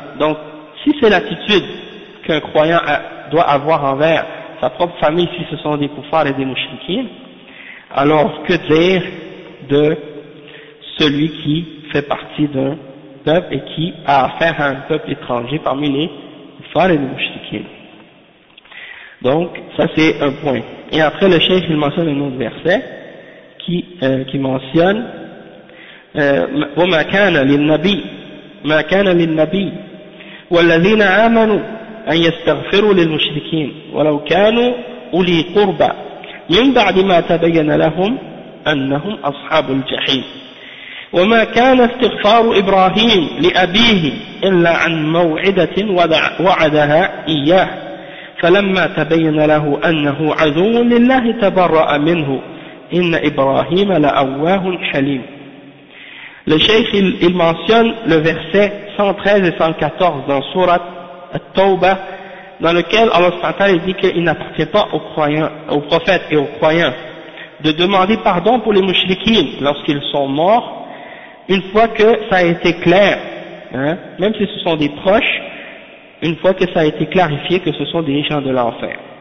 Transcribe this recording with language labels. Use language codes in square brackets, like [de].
[fr] Donc si c'est l'attitude qu'un croyant doit avoir envers sa propre famille, si ce sont des koufars et des mouchriquins, alors que dire de celui qui fait partie d'un peuple et qui a affaire à un peuple étranger parmi les koufars et les mouchriquins. Donc, ça c'est un point. Et après, le cheikh, il mentionne un autre verset qui mentionne [ar] « وَمَا كَانَ لِلنَّبِي مَا كَانَ لِلنَّبِي وَالَّذِينَ آمَنُوا أن يستغفروا للمشركين ولو كانوا أولي قربى من بعد ما تبين لهم أنهم أصحاب الجحيم وما كان استغفار إبراهيم لأبيه إلا عن موعدة وعدها إياه فلما تبين له أنه عدو لله تبرأ منه إن إبراهيم لأواه حليم. [fr] الشيخ il mentionne le verset 113 et 114 dans sourate At-Tawba, dans lequel Allah SWT dit qu'il n'appartient pas aux croyants, aux prophètes et aux croyants de demander pardon pour les mouchriquins lorsqu'ils sont morts, une fois que ça a été clair, hein, même si ce sont des proches, une fois que ça a été clarifié que ce sont des gens de l'enfer.